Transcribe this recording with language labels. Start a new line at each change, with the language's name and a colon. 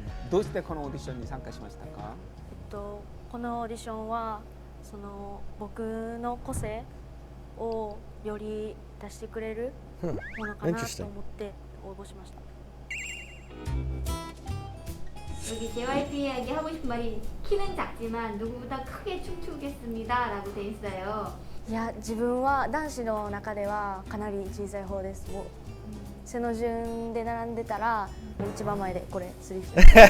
Japanese: どうしてこのオーディションに参加しましたか？このオーディションはその僕の個性をより出してくれるものかなと思って応募しました。
Korean: 여기 JYP에게 하고 싶은 말이 키는 작지만 누구보다 크게 춤추겠습니다 라고 돼 있어요.
Japanese: いや、自分は男子の中ではかなり小さい方です。もう背の順で並んでたら一番前でこれ釣りして。